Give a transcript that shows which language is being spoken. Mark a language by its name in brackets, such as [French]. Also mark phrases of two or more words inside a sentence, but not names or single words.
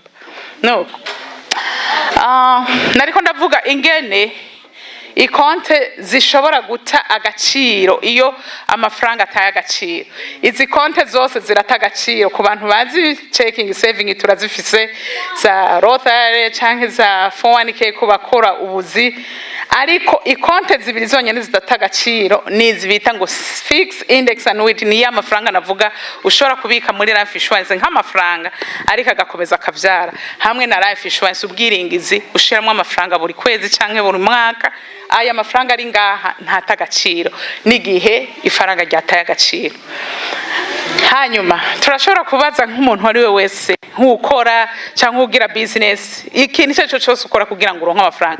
[Rundi] No, nariko ndavuga ingene ikonte zishobora guta agaciro iyo amafaranga ataye agaciro. Izi konte zose zirata agaciro ku bantu bazi [English] checking saving [Rundi] turazifise za Rothschild canke za 401k ku bakora ubuzi, ariko ikonte zibiri zonyene zidata agaciro nizi bita ngo [English] fixed index annuity. [Rundi] Ni ya mafaranga navuga ushobora kubika muri [English] life insurance [Rundi] nk'amafaranga ariko agakomeza akavyara, hamwe na [English] life insurance [Rundi] ubwiringizi ushiramwe amafaranga buri kwezi canke buri mwaka. Aya mafaranga ari ngaha ntata agaciro n'igihe ifaranga ryataye agaciro. Hanyuma turashobora kubaza nk'umuntu ari we wese nk'ukora cyangwa ugira business, ikintu cyo cyose ukora kugira ngo uronke amafaranga.